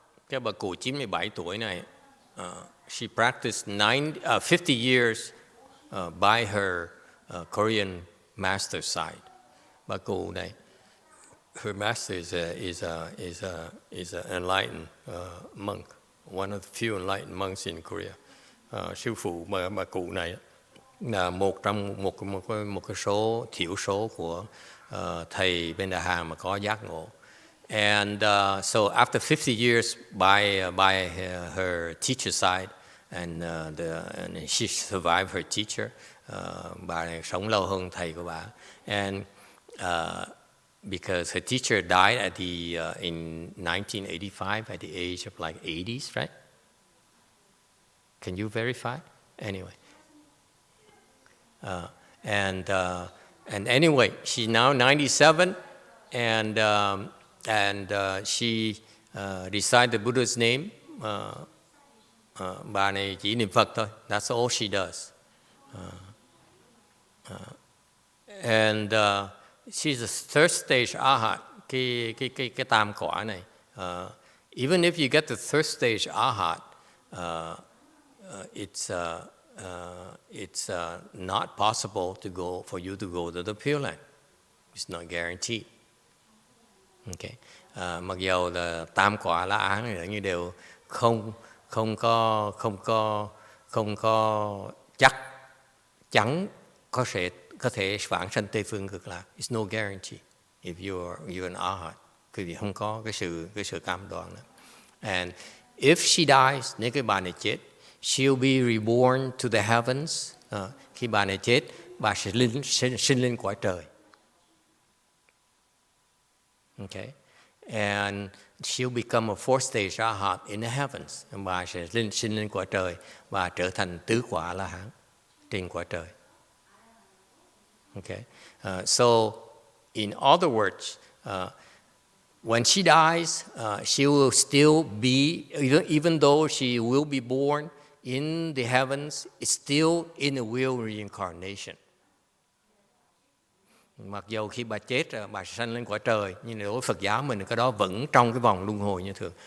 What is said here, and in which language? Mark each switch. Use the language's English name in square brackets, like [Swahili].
[Vietnamese] Cái bà cụ 97 tuổi này, [English] she practiced 50 years by her Korean master side. [Vietnamese] Bà cụ này, [English] her master is an enlightened monk, one of the few enlightened monks in Korea. [Vietnamese] Sư phụ bà cụ này là một trong một cái số thiểu số của thầy bên Đà Hàn mà có giác ngộ. [English] And so after 50 years by her teacher side, and she survived her teacher, [Vietnamese] bà này sống lâu hơn thầy của bà. [English] And because her teacher died at in 1985 at the age of like 80s, right? Can you verify? Anyway. And anyway, she's now 97, and she recited the Buddha's name. [Vietnamese] Bà này chỉ niệm Phật thôi. [English] That's all she does. And she's a third stage Arhat. [Vietnamese] Cái tam quả này. [English] Even if you get the third stage Arhat, it's not possible for you to go to the Pure Land. It's not guaranteed. Okay. [Vietnamese] Mặc dầu là tam quả La Án này như đều không có chắc chắn có thể vãng sanh Tây phương Cực Lạc. [English] It's no guarantee if you're an Arhat, [Vietnamese] vì không có cái sự cam đoan nữa. [English] And if she dies, [Vietnamese] nếu cái bà này chết, [English] she'll be reborn to the heavens. [Vietnamese] Khi bà này chết, bà sẽ sinh lên cõi trời. [English] Okay, and she'll become a fourth stage Arhat in the heavens. [Vietnamese] Bà sẽ sinh lên cõi trời và trở thành tứ quả La Hán trên cõi trời. [English] Okay, so in other words, when she dies, she will still be, even though she will be born in the heavens, it's still in the wheel reincarnation. [Vietnamese] Mặc dầu khi bà chết bà sẽ sanh lên cõi trời, nhưng đối với Phật giáo mình cái đó vẫn trong cái vòng luân hồi như thường.